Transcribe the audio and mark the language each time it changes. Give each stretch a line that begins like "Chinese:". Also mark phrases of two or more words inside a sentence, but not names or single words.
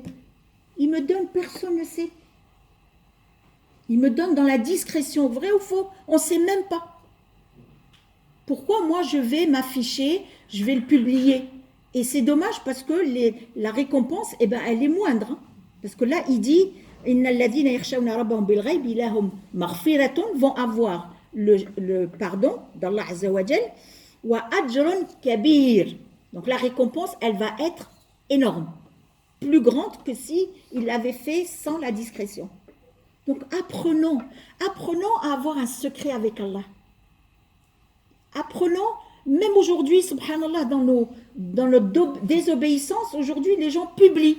French: Il me donne, personne ne sait. Il me donne dans la discrétion, vrai ou faux, on ne sait même pas. Pourquoi moi je vais m'afficher, je vais le publier? Et c'est dommage parce que la récompense, eh ben, elle est moindre. Hein. Parce que là, il dit
Arabic: إن الذين يخشون ربهم بالغيب لهم مغفرة,
French: vont avoir le pardon d'
Arabic: الله عز وجل وأجر كبير.
French: Donc la récompense, elle va être énorme, plus grande que si il l'avait fait sans la discrétion. Donc apprenons à avoir un secret avec Allah. Apprenons, même aujourd'hui, subhanallah, dans notre désobéissance, aujourd'hui, les gens publient.